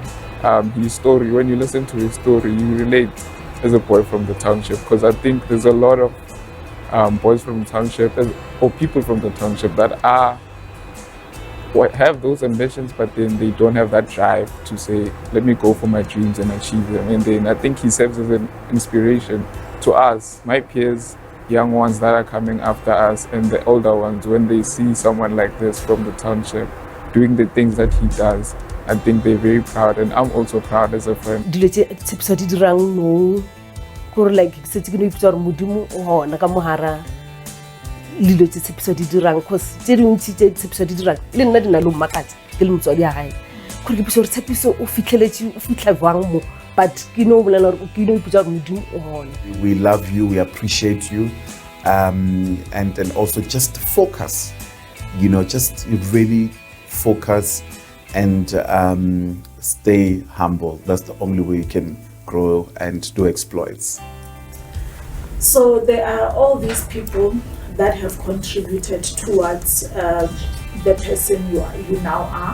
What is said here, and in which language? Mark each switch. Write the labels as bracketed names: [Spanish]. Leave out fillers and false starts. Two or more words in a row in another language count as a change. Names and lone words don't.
[English] His story, when you listen to his story, you relate as a boy from the township, because I think there's a lot of boys from the township or people from the township that have those ambitions, but then they don't have that drive to say, let me go for my dreams and achieve them. And then I think he serves as an inspiration to us, my peers, young ones that are coming after us, and the older ones, when they see someone like this from the township doing the things that he does. I think they're very proud, and I'm also proud as a friend. [Tswana] Dilo tse Tshepiso di dirang no gore like se tse ke no ipitsa gore modimo o hona ka mohara dilo tse Tshepiso di dirang, cause tse dintsi tse Tshepiso di dirang le nna di na le mmakatsa ke le motswadi ya gae gore ke pitsa gore Tshepiso o fitlheletse o fitlha jwang mo, but ke no bolela gore ke no ipitsa gore modimo o hona. [English] We love you, we appreciate you, and also just focus, you know, just really focus and stay humble. That's the only way you can grow and do exploits. So there are all these people that have contributed towards the person you now are.